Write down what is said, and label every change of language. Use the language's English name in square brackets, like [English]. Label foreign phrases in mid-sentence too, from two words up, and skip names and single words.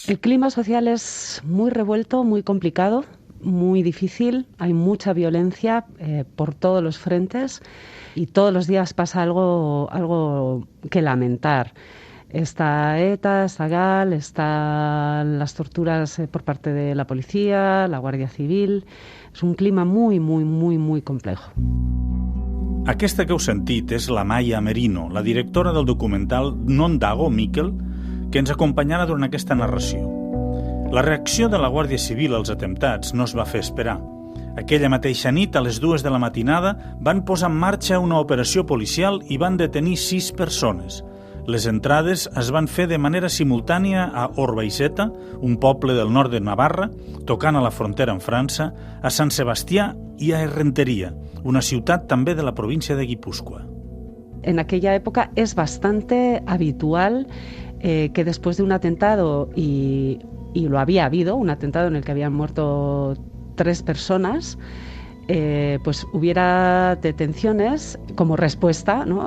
[Spanish] El clima social es muy revuelto, muy complicado, muy difícil. Hay mucha violencia por todos los frentes y todos los días pasa algo que lamentar. Está ETA, está GAL, están las torturas por parte de la policía, la Guàrdia Civil. És un clima muy complejo. [Catalan] Aquesta que heu sentit és la Maya Merino, la directora del documental Non Dago Miquel, que ens acompanyarà durant aquesta narració. La reacció de la Guàrdia Civil als atemptats no es va fer esperar. Aquella mateixa nit, a les 2 de la matinada, van posar en marxa una operació policial i van detenir 6 persones. Les entrades es van fer de manera simultània a Orbaiceta, un poble del nord de Navarra, tocant a la frontera amb França, a Sant Sebastià i a Errenteria, una ciutat també de la província de Guipúzcoa. [Spanish] En aquella época es bastante habitual que después de un atentado, y lo había habido, un atentado en el que habían muerto 3 personas, pues hubiera detenciones como respuesta, ¿no?